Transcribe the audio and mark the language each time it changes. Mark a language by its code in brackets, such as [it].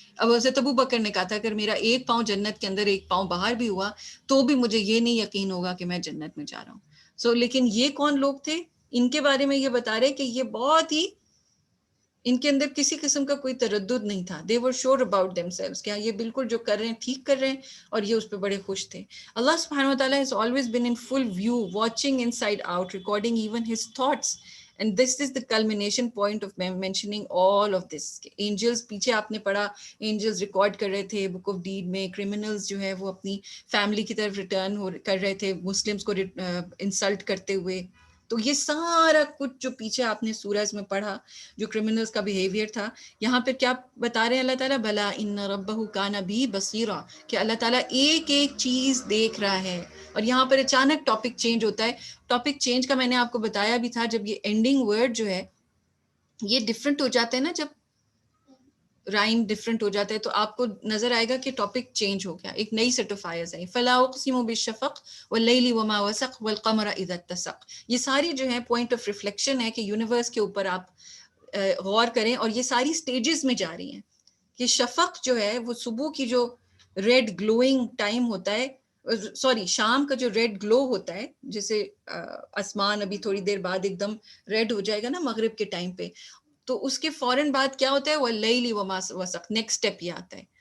[ur] اب حضرت ابو بکر نے کہا تھا اگر میرا ایک پاؤں جنت کے اندر ایک پاؤں باہر بھی ہوا تو بھی مجھے یہ نہیں یقین ہوگا کہ میں جنت میں جا رہا ہوں. لیکن یہ کون لوگ تھے, ان کے بارے میں یہ بتا رہے کہ یہ بہت ہی, ان کے اندر کسی قسم کا کوئی تردد نہیں تھا. [en] they were sure about themselves, [ur] کہ یہ بالکل جو کر رہے ہیں ٹھیک کر رہے ہیں, اور یہ اس پہ بڑے خوش تھے. [en] اللہ سبحانہ وتعالیٰ has always been in full view, watching inside out, recording even his thoughts. And this is the culmination point of mentioning all of this. [ur] Angels, پیچھے آپ نے پڑھا, angels ریکارڈ کر رہے تھے بک آف ڈیڈ میں, criminals جو ہے وہ اپنی فیملی کی طرف ریٹرن کر رہے تھے مسلمس کو انسلٹ کرتے ہوئے. تو یہ سارا کچھ جو پیچھے آپ نے سورج میں پڑھا جو کرمنلز کا بیہیویئر تھا, یہاں پہ کیا بتا رہے ہیں اللہ تعالیٰ, [ar] بلا ان ربہ کان بہ بصیرا, [ur] کہ اللہ تعالیٰ ایک ایک چیز دیکھ رہا ہے. اور یہاں پر اچانک ٹاپک چینج ہوتا ہے. ٹاپک چینج کا میں نے آپ کو بتایا بھی تھا, جب یہ اینڈنگ ورڈ جو ہے یہ ڈفرنٹ ہو جاتا ہے نا, جب رائم ڈفرنٹ ہو جاتا ہے تو آپ کو نظر آئے گا کہ ٹاپک چینج ہو گیا, ایک نئی سیٹ آف آیتیں آئی. [ar] فلا اقسم بالشفق واللیل وما وسق والقمر اذا اتسق. [ur] یہ ساری جو ہے پوائنٹ آف ریفلیکشن ہے کہ یونیورس کے اوپر آپ غور کریں, اور یہ ساری سٹیجز میں جا رہی ہیں کہ شفق جو ہے وہ صبح کی جو ریڈ گلوئنگ ٹائم ہوتا ہے, شام کا جو ریڈ گلو ہوتا ہے, جیسے آسمان ابھی تھوڑی دیر بعد ایک دم ریڈ ہو جائے گا نا مغرب کے ٹائم پہ, تو اس کے فوراً بعد کیا ہوتا ہے, [ar] واللیل وما وسق, [ur] نیکسٹ اسٹیپ یہ آتا ہے.